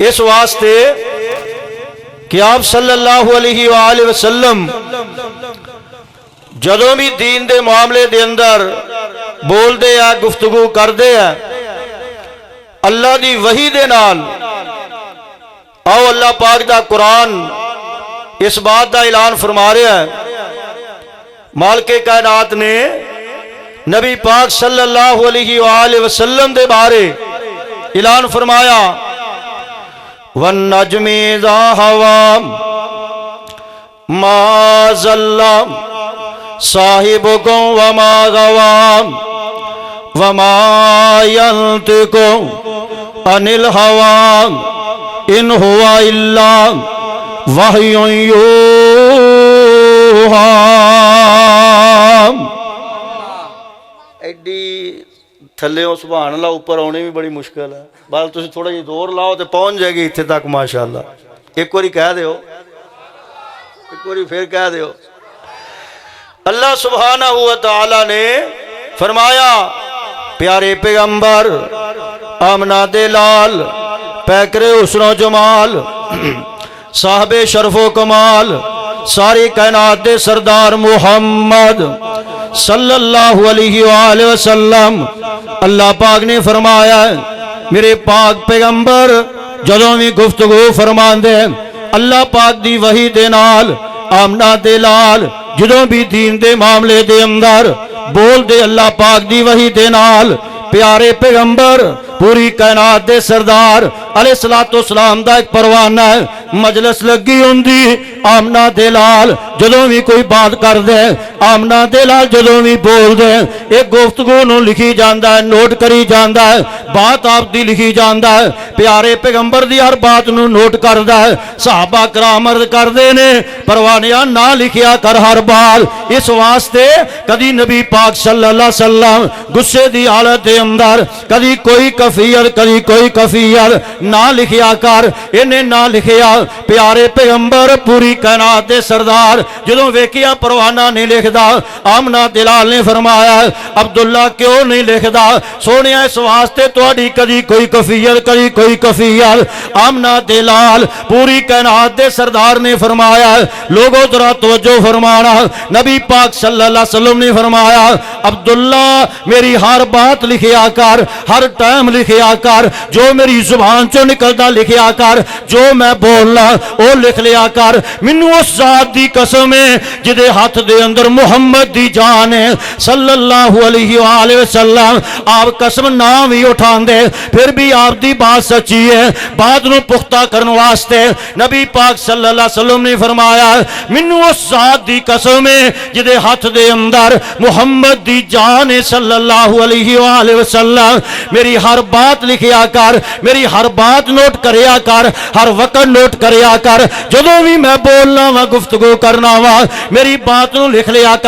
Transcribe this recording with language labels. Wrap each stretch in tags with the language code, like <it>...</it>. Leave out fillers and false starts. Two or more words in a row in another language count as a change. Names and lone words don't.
<pa>اس واسطے کہ آپ</pa> <ar>صلی اللہ علیہ وآلہ وسلم</ar> <pa>جدوں بھی دین دے معاملے دے اندر بول دے ہیں، گفتگو کر دے ہیں، اللہ دی وحی دے نال، آؤ اللہ پاک دا قرآن اس بات دا اعلان فرما رہا ہے۔ مالک کائنات نے نبی پاک</pa> <ar>صلی اللہ علیہ وآلہ وسلم</ar> <pa>دے بارے اعلان فرمایا</pa> <ar>وَالنَّجْمِ إِذَا هَوَىٰ مَا ضَلَّ صَاحِبُكُمْ وَمَا غَوَىٰ وَمَا يَنطِقُ عَنِ الْهَوَىٰ إِنْ هُوَ إِلَّا وَحْيٌ يُوحَىٰ۔</ar> <pa>ایڈی تھلے ہو</pa> <ar>سبحان اللہ،</ar> <pa>اوپر آنے بھی بڑی مشکل ہے، بال تسی تھوڑا جی دور لاؤ تو پہنچ جائے گی اتنے تک ماشاءاللہ۔ ایک باری کہہ دیو، ایک باری پھر کہہ دیو۔ اللہ سبحانہ و تعالی نے فرمایا پیارے پیغمبر آمنہ دے لال، پیکرے حسن و جمال، صاحب شرف و کمال، ساری کائنات دے سردار محمد</pa> <ar>صلی اللہ علیہ وآلہ وسلم،</ar> <pa>اللہ پاک نے فرمایا میرے پاک پیغمبر جدوں بھی گفتگو فرمان دے اللہ پاک دی وحی دے نال، آمنہ دے لال جدوں بھی دین دے معاملے دے اندر بول دے اللہ پاک دی وحی دے نال، پیارے پیغمبر پوری کائنات دے سردار</pa> <ar>علیہ السلام</ar> <pa>دا ایک پروانہ ہے، مجلس لگی ہوندی آمنہ دے لال جدوں بھی کوئی بات کر دے، آمنہ دے لال جدوں بھی بول دے، ایک گفتگو نو لکھی جاندہ ہے، نوٹ کری جاندہ ہے، بات آپ دی لکھی جاندہ ہے، پیارے پیغمبر دی ہر بات نو نوٹ کردہ ہے۔ صحابہ کرام عرض کر دے نے پروانیاں نہ لکھیا کر ہر بار، اس واسطے کدی نبی پاک</pa> <ar>صلی اللہ علیہ وسلم</ar> <pa>غصے دی حالت دے اندر کدی کوئی کفیت کدی کوئی کفیت نہ لکھیا کر، انہیں نہ لکھیا۔ پیارے پیغمبر پوری کائنات دے سردار جدوں ویکھیا پروانہ نہیں لکھدا، آمنہ دلال نے فرمایا عبداللہ کیوں نہیں لکھدا؟ سونیا اس واسطے تہاڈی کدی کوئی کفیت کدی کوئی کفیت۔ آمنہ دلال پوری کائنات دے سردار نے فرمایا لوگوں ذرا توجہ فرمانا، نبی پاک</pa> <ar>صلی اللہ علیہ وسلم</ar> <pa>نے فرمایا عبداللہ میری ہر بات لکھیا کر، ہر ٹائم لکھیا کر، جو میری زبان چو نکلدا لکھیا کر، جو میں بولنا او لکھ لیا کر۔ مینوں اس ذات دی قسم ہے جدے ہاتھ دے اندر محمد دی جان ہے</pa> <ar>صلی اللہ علیہ وآلہ وسلم۔</ar> <pa>آپ قسم نام ہی اٹھان دے پھر بھی آپ دی بات سچی ہے۔ بات نو پختہ کرن واسطے نبی پاک</pa> <ar>صلی اللہ علیہ وسلم</ar> <pa>نے فرمایا مینوں اس ذات دی قسم ہے جدے ہاتھ دے اندر محمد دی جان ہے</pa> <ar>صلی اللہ علیہ وآلہ وسلم،</ar> <pa>میری ہر بات لکھیا کر، میری ہر بات نوٹ کریا کر، ہر وقت نوٹ کریا کر، جدوں بھی میں بولنا وا گفتگو کرنا وا میری بات نو لکھ لیا کر۔</pa>